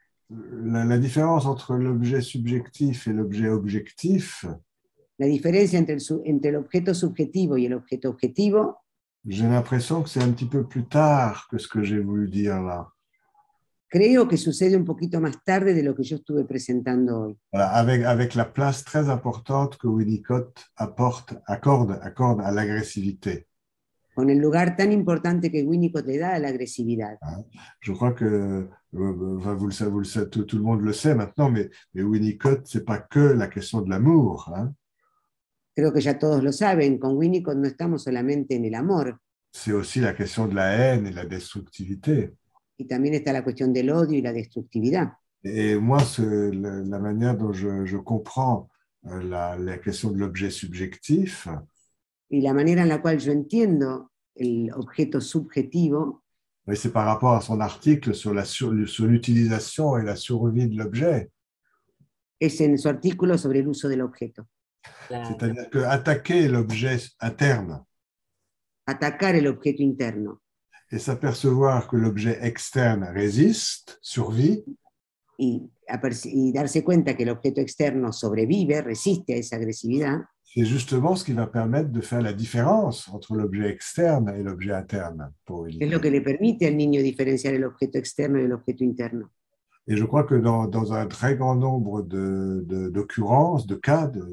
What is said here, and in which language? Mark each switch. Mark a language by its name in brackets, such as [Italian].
[French] La différence entre l'objet subjectif et l'objet objectif. [Spanish] La diferencia entre el objeto subjetivo y el objeto objetivo. [French] J'ai l'impression que c'est un petit peu plus tard que ce que j'ai voulu dire là. [Spanish] Creo que sucede un poquito más tarde de lo que yo estuve presentando hoy. [French] Voilà, avec la place très importante que Winnicott accorde à l'agressivité. [Spanish] Con el lugar tan importante que Winnicott le da a la agresividad. [French] Je crois que vous le savez, tout le monde le sait maintenant, mais Winnicott, c'est pas que la question de l'amour. Hein. [Spanish] Creo que ya todos lo saben, con Winnicott no estamos solamente en el amor. [French] C'est aussi la question de la haine et la destructivité. [Spanish] Y también está la cuestión del odio y la destructividad. [French] Et moi, la manière dont je comprends la question de l'objet subjectif, [Spanish] y la manera en la cual yo entiendo el objeto subjetivo, [French] c'est par rapport à son article sur l'utilisation et la survie de l'objet. [Spanish] Es en su artículo sobre el uso del objeto. [French] C'est-à-dire qu'attaquer l'objet interne, [Spanish] atacar el objeto interno, [French] et s'apercevoir que l'objet externe résiste, survit, [Spanish] y darse cuenta que el objeto externo sobrevive, resiste a esa agresividad, [French] c'est justement ce qui va permettre de faire la différence entre l'objet externe et l'objet interne pour [Spanish] es lo [French] Winnicott. [Spanish] que le permite al niño diferenciar el objeto externo y el objeto interno. [French] Et je crois que dans un très grand nombre d'occurrences, de cas,